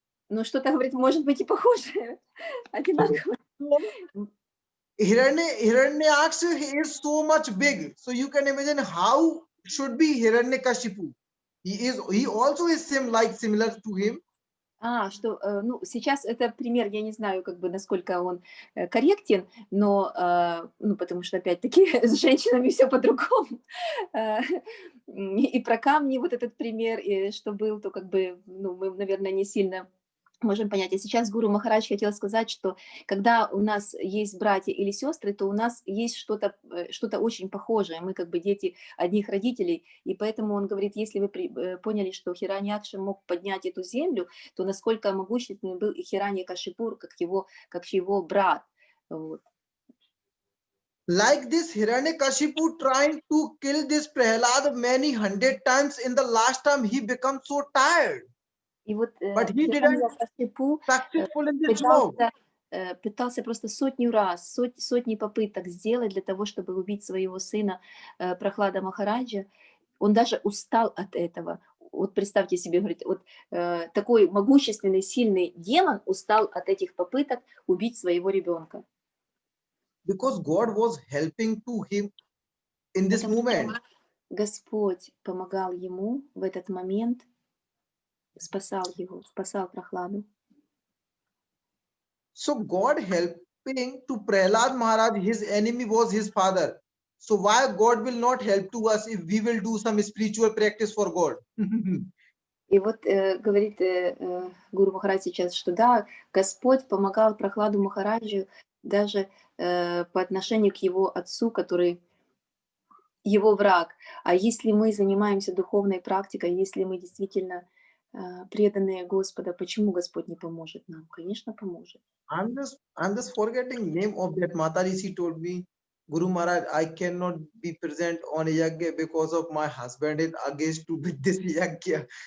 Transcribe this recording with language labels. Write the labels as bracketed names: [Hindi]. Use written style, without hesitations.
[Russian] Но что-то, говорит, может быть и похожее. Одинаково. [English] Hiranyaksh is so much big, so you can imagine how should be Hiranyakashipu. He also is similar to him. [Russian] Что, ну, сейчас это пример, я не знаю, как бы, насколько он корректен, но, ну, потому что, опять-таки, с женщинами все по-другому. И про камни вот этот пример, и что был, то, как бы, ну, мы, наверное, не сильно можем понять. А сейчас Гуру Махарадж хотел сказать, что когда у нас есть братья или сестры, то у нас есть что-то очень похожее. Мы как бы дети одних родителей, и поэтому он говорит, если вы поняли, что Хираньякша мог поднять эту землю, то насколько могущественным был и Хираньякашипу, как его брат. Вот. [English] Like this, Hiranyakashipu trying to kill this Prahlad many hundred times. In the last time, he become so tired. [Russian] И вот [English] But he didn't [Russian] Хираньякашипу [English] successful in this job. [Russian] пытался просто сотни попыток сделать для того, чтобы убить своего сына Прохлада Махараджа. Он даже устал от этого. Вот представьте себе, говорит, вот такой могущественный, сильный демон устал от этих попыток убить своего ребенка. [English] Because God was helping to him in this moment. [Russian] Господь помогал ему в этот момент, спасал Прохладу. [English] So God helping to Prahlad Maharaj, his enemy was his father. So why God will not help to us if we will do some spiritual practice for God? [Russian] И вот говорит Гуру Махарадж сейчас, что да, Господь помогал Прохладу Махараджу даже по отношению к его отцу, который его враг. А если мы занимаемся духовной практикой, если мы действительно преданные Господа, почему Господь не поможет нам? Конечно, поможет. [English] I'm just forgetting name of that Mataji. She told me, Guru Maharaj, I cannot be present on yagya because of my husband is against to be this yagya.